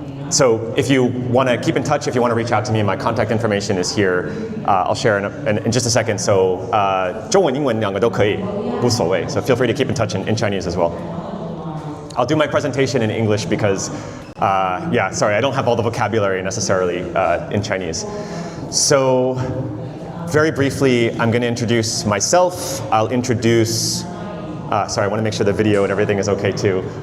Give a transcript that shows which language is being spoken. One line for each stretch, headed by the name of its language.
English: So if you want to keep in touch, if you want to reach out to me, my contact information is here. I'll share in just a second.
Chinese: So 中文、英文两个都可以，无所谓。
English: So feel free to keep in touch in Chinese as well. I'll do my presentation in English because, sorry, I don't have all the vocabulary necessarily in Chinese. So very briefly, I'm going to introduce myself. I'll introduce, sorry, I want to make sure the video and everything is okay too.